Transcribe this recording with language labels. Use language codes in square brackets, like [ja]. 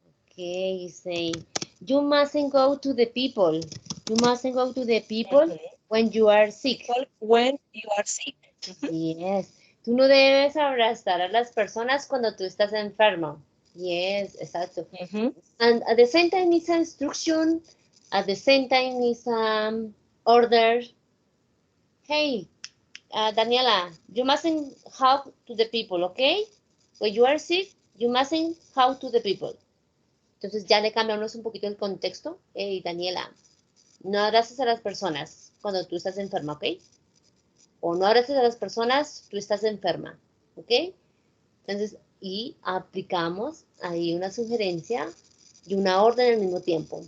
[en] Okay, you say you mustn't go to the people. You mustn't go to the people when you are sick. People when you are sick. Yes. [es] Tú no debes abrazar a las personas cuando tú estás enfermo. [en] Yes, exacto. And at the same time, it's an instruction. At the same time, it's order. Hey, Daniela, you mustn't help to the people, okay? When you are sick, you mustn't help to the people. [es] Entonces ya le cambiamos un poquito el contexto. Hey, Daniela, no abraces a las personas cuando tú estás enferma, ¿ok? O no abraces a las personas, tú estás enferma, ¿ok? Entonces, y aplicamos ahí una sugerencia y una orden al mismo tiempo.